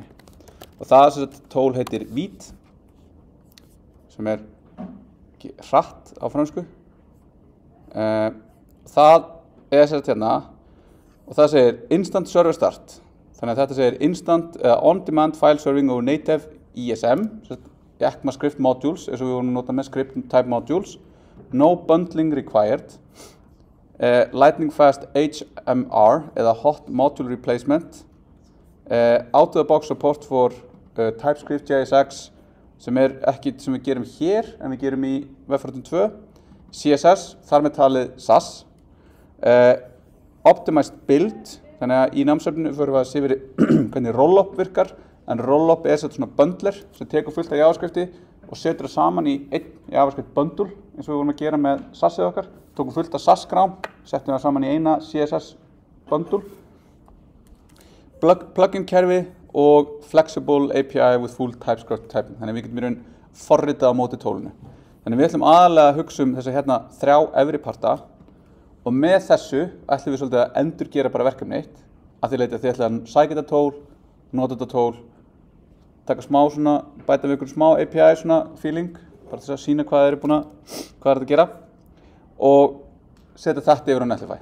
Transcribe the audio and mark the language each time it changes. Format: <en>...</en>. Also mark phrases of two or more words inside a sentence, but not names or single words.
<is>Og það tól heitir Vít, sem er hratt á frönsku. Það er hérna og það segir</is> <en>Instant Server Start.</en> <is>Þannig að þetta segir</is> <en>Instant On-Demand File Serving over Native ISM, ECMAScript Modules,</en> <is>eins og við vorum að nota með</is> <en>Script Type Modules, No Bundling Required, Lightning Fast HMR eða Hot Module Replacement, Out of the Box Support for TypeScript JSX,</en> <is>sem er ekki sem við gerum hér, en við gerum í Webfrontend 2, CSS, þar með talið SAS,</is> <en>Optimized Build,</en> <is>þannig að í námsefninu förum við að sé verið hvernig rollup virkar, en rollup er svona bundler sem tekur fullt af JavaScripti og setur það saman í einn JavaScript bundle, eins og við vorum að gera með SAS-ið okkar, tókum fullt af SAS-grám, settum það saman í eina CSS bundle, plugin kerfi og</is> <en>flexible API with full TypeScript typing,</en> <is>þannig að við getum í raun forritað á móti tólinu. Þannig við ætlum aðalega að hugsa þessa hérna 3 efri parta og með þessu ætlum við svolítið að endurgera bara verkefni 1 að því leyti að þið ætlum að sækja þetta tól, nota þetta tól, taka smá svona, bæta við ykkur smá API svona feeling, bara þess að sína hvað þið eru búin hvað er þetta að gera og setja þetta yfir á Netlify.</is>